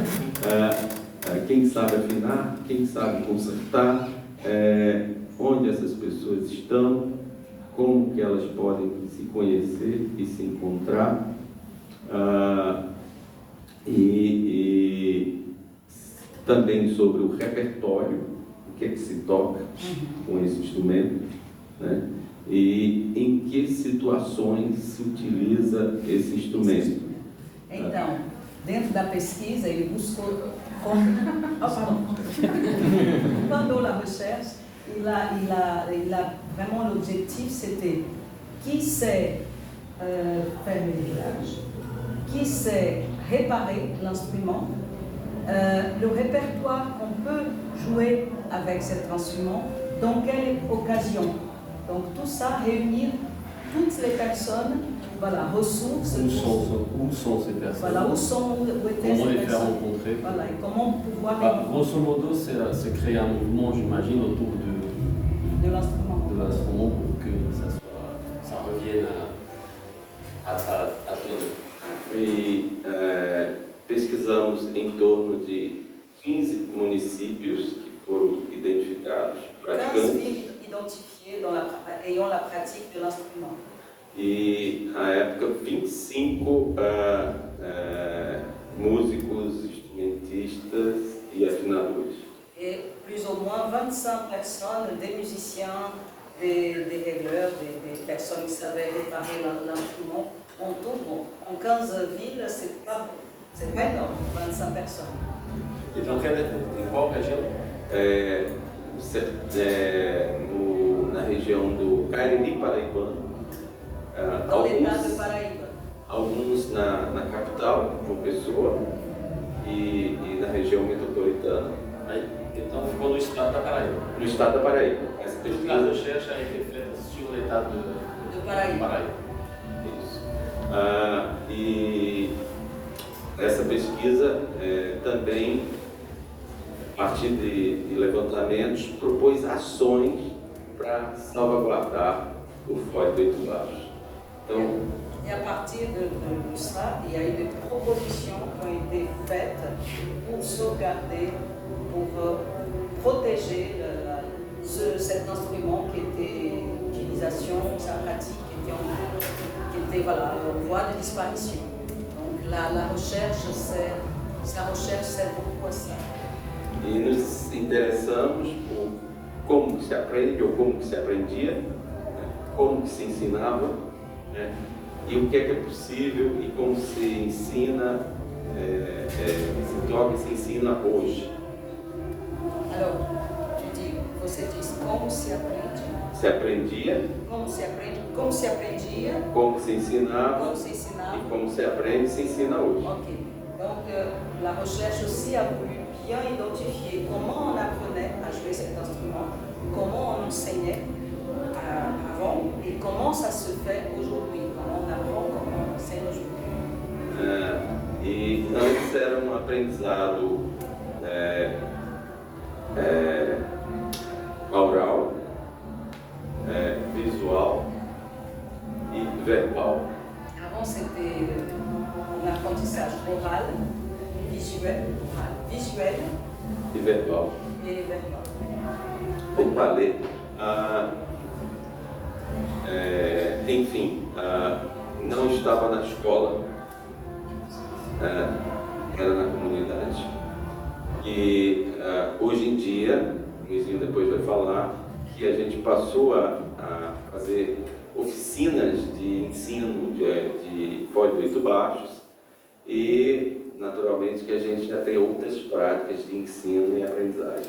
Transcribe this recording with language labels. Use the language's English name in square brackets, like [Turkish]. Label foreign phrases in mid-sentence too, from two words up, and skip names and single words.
[Portuguese] Quem sabe afinar, quem sabe consertar, onde essas pessoas estão, como que elas podem se conhecer e se encontrar, e também sobre o repertório, o que é que se toca com esse instrumento, né? E em que situações se utiliza esse instrumento. Então, dentro da pesquisa, ele buscou [French] pendant la recherche, il a vraiment l'objectif, c'était qui sait faire le réglage, qui sait réparer l'instrument, le répertoire qu'on peut jouer avec cet instrument, dans quelle occasion. Donc tout ça, réunir toutes les personnes, voilà, ressources. Où sont ces personnes? Voilà, où étaient comment ces les faire personnes. rencontrer? Voilà, et comment pouvoir Grosso modo, c'est créer un mouvement, j'imagine, autour de l'instrument pour que ça revienne à todos. [Portuguese] E pesquisamos em torno de 15 municípios que foram identificados, 15 praticantes. [French] villes identifiées ayant la pratique de l'instrument. [Portuguese] E, à época, 25 músicos, instrumentistas e afinadores. [French] Et plus ou moins 25 personnes, des musiciens, des régleurs, des personnes qui savaient réparer l'instrument. En tout, bon, en 15 villes, c'est pas énorme, 25 personnes. Et dans [Portuguese] qual região? Na região do Cariri Paraibano. [French] Dans l'état de Paraíba. [Portuguese] Alguns na capital, João Pessoa, e na região metropolitana. Então ficou no estado da Paraíba. No estado da Paraíba. Essa A pesquisa [French] recherche a été faite sur l'état de Paraíba. [Portuguese] Isso. E essa pesquisa também, a partir de levantamentos, propôs ações para salvaguardar o Freud do Oito Baixos. Então, [French] et à partir de ça, il y a eu des propositions qui ont été faites pour sauvegarder, pour protéger cet instrument qui était utilisation, sa pratique qui était voilà, en voie de disparition. Donc la recherche sert beaucoup à ça. [Portuguese] E nos interessamos por como que se aprende ou como que se aprendia, né? Como que se ensinava, né? E o que é possível e como se ensina, se toca e se ensina hoje. Alors, você diz como se aprende? Se aprendia, Como se aprende? Como se aprendia? como se ensinava, Como se ensinava? e como se aprende e se ensina hoje. Ok. [French] Donc, la recherche aussi a voulu bien identifier comment on apprenait à jouer cet instrument, comment on enseignait avant et comment ça se fait aujourd'hui, comment on apprend, comment on enseigne aujourd'hui. [Portuguese] E antes era um aprendizado oral, visual e verbal. [French] Avant, c'était un apprentissage oral, visuel [Portuguese] E verbal. [French] et verbal. [Portuguese] O ballet, enfim, não estava na escola, era na comunidade. E hoje em dia, o Luizinho depois vai falar, que a gente passou a fazer oficinas de ensino de Foz do Oito Baixos e, naturalmente, naturalmente que a gente já tem outras práticas de ensino e aprendizagem.